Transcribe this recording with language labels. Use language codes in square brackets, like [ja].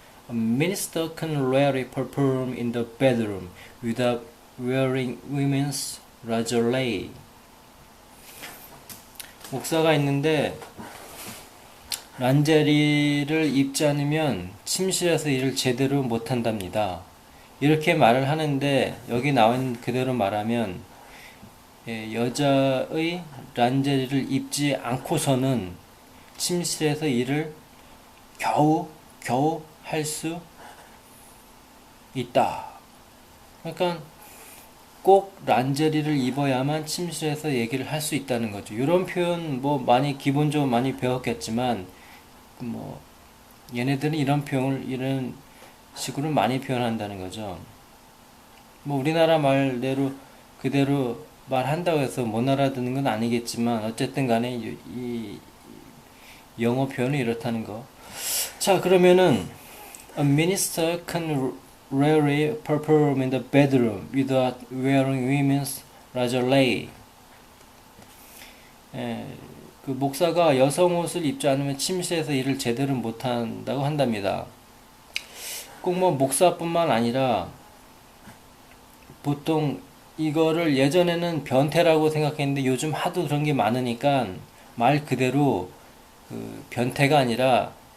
[en] A minister can rarely perform in the bedroom without wearing women's lingerie. [ko] 목사가 있는데 란제리를 입지 않으면 침실에서 일을 제대로 못한답니다. 이렇게 말을 하는데 여기 나와 있는 그대로 말하면 여자의 란제리를 입지 않고서는 침실에서 일을 겨우 할 수 있다. 그러니까 꼭 란제리를 입어야만 침실에서 얘기를 할 수 있다는 거죠. 이런 표현 뭐 많이 기본적으로 많이 배웠겠지만 뭐 얘네들은 이런 식으로 많이 표현한다는 거죠. 뭐 우리나라 말대로 그대로 말한다고 해서 못 알아듣는 건 아니겠지만 어쨌든 간에 이 영어 표현은 이렇다는 거. 자, 그러면은 [en] A minister can rarely perform in the bedroom without wearing women's lingerie. [ko] 그 목사가 여성 옷을 입지 않으면 침실에서 일을 제대로 못한다고 한답니다. 꼭 뭐 목사뿐만 아니라 보통 이거를 예전에는 변태라고 생각했는데 요즘 하도 그런 게 많으니까 말 그대로 그 변태가 아니라